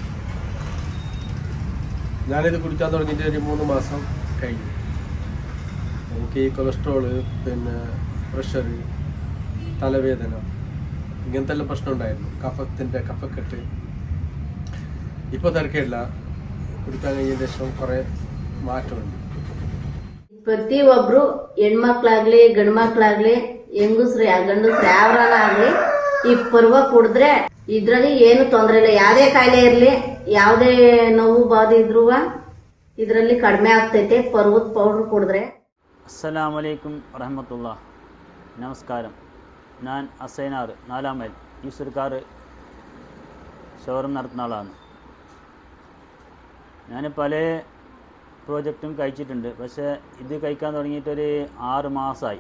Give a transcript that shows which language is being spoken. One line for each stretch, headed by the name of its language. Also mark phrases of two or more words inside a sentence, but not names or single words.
Malayalam: ഞാനിത് കുടിക്കാൻ തുടങ്ങിയിട്ട് ഒരു 3 മാസം കഴിഞ്ഞു. എനിക്ക് ഈ കൊളസ്ട്രോള്, പിന്നെ പ്രഷർ, തലവേദന, ഇങ്ങനത്തെ എല്ലാം പ്രശ്നം ഉണ്ടായിരുന്നു. കഫക്കെട്ട്. ഇപ്പോൾ തിരക്കില്ല, കുടിക്കാൻ കഴിഞ്ഞ ശേഷം കുറേ മാറ്റമുണ്ട്.
Kannada: ಪ್ರತಿಯೊಬ್ರು ಹೆಣ್ಮಕ್ಳಾಗ್ಲಿ ಗಂಡ್ಮಕ್ಳಾಗ್ಲಿ ಹೆಂಗಸ್ರು ಗಂಡಸ್ರು ಯಾವ್ರಾಗ್ಲಿ ಈ ಪರ್ವ ಕುಡಿದ್ರೆ ಇದ್ರಲ್ಲಿ ಏನು ತೊಂದರೆ ಇಲ್ಲ. ಯಾವ್ದೇ ಕಾಯಿಲೆ ಇರ್ಲಿ, ಯಾವ್ದೇ ನೋವು ಬಾಧೆ ಇದ್ರೂ ಇದರಲ್ಲಿ ಕಡಿಮೆ ಆಗ್ತೈತೆ ಪರ್ವದ ಪೌಡರ್ ಕುಡಿದ್ರೆ.
Arabic: السلام عليكم ورحمة الله.
Malayalam: നമസ്കാരം. ഞാൻ അസൈനാർ 4 മൈൽ ഈശ്വരക്കാർ ഷോറൂം നടത്തുന്ന ആളാണ്. ഞാൻ പല പ്രോജക്റ്റും കഴിച്ചിട്ടുണ്ട്. പക്ഷേ ഇത് കഴിക്കാൻ തുടങ്ങിയിട്ടൊരു 6 മാസമായി.